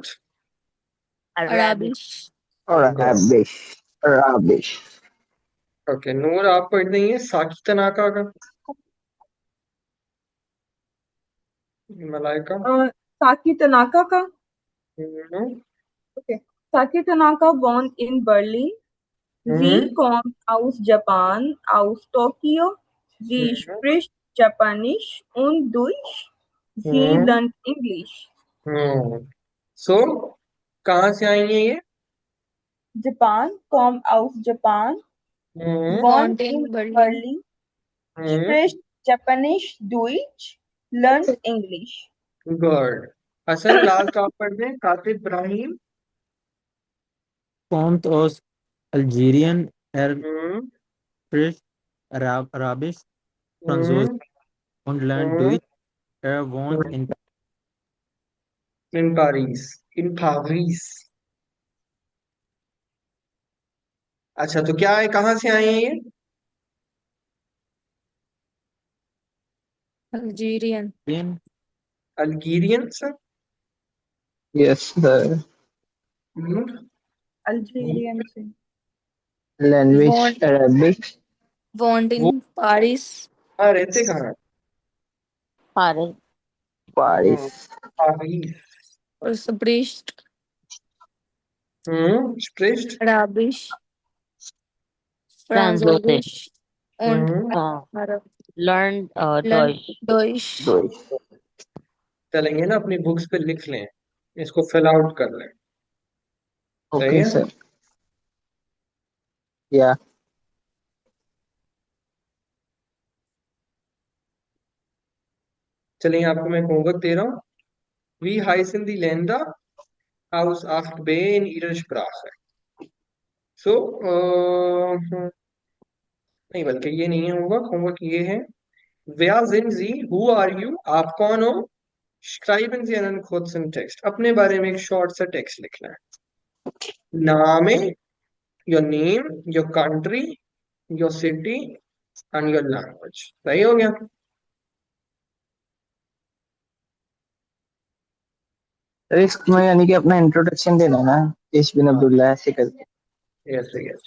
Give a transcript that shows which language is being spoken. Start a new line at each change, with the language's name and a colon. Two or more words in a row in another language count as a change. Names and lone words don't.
English: Arabic.
German: Arabisch. Arabisch Arabisch.
Urdu: اوکے، نور آپ پڑھ دیں گے ساکی تناکا کا. मलाइका ساکی تناکا کا. हम्म,
English: Okay. Saki Tanaka born in Berlin.
German: Sie kommt aus Japan, aus Tokio. Sie spricht Japanisch und Deutsch. Sie lernt English.
Urdu: سو کہاں سے آئی ہے یہ?
German: Japan, kommt aus Japan. Wohnt Wohnt in in Berlin. Berlin. Spricht Japanisch, Deutsch. Lernt English.
Urdu: गुड। حسن لاسٹ آپ پڑھ دیں، کاتب ابراہیم.
German: Kommt aus Algerien. Er हम्म, spricht Arabisch, Französisch हम्म, und lernt Deutsch. Er wohnt in in Paris, in Paris.
Urdu: اچھا، تو کیا ہے، کہاں سے آئے ہیں یہ?
English: Algerian. Berlin. Algerian sir? Yes, sir.
Urdu: Algerian से।
English: Language
German: Wohnt,
English: Arabic.
German: wohnt
Urdu: वो
German: in Paris.
Urdu: ہاں، رہتے کہاں ہیں? Paris. Paris. पारिस। और spricht स्प्रिस्ट।
German: Arabisch, Französisch. Französisch und Arab. Learned Lernt Deutsch. Deutsch. Deutsch.
Urdu: چلیں گے نا، اپنی بکس پہ لکھ لیں، اس کو
English: fill out
Urdu: کر لیں. सही
English: Okay,
Urdu: है?
English: sir. Yeah.
Urdu: چلیے، آپ کو میں ہوم ورک دے رہا ہوں.
German: Wie heißen die Länder aus 8b in ihrer Sprache?
English: So,
Urdu: نہیں، بلکہ یہ نہیں ہے ہوم ورک، ہوم ورک یہ ہے,
German: Wer sind Sie?
English: Who are you?
Urdu: آپ کون ہو?
German: Schreiben Sie einen kurzen Text.
Urdu: اپنے بارے میں ایک شارٹ سا ٹیکسٹ لکھنا ہے. نام ہے,
English: your name, your country, your city and your language।
Urdu: صحیح ہو گیا? سر اس میں یعنی کہ اپنا انٹروڈکشن دینا ہے نا,
German: ich bin
Urdu: हाँ, عبداللہ ایسے کر کے.
English: Yes yes.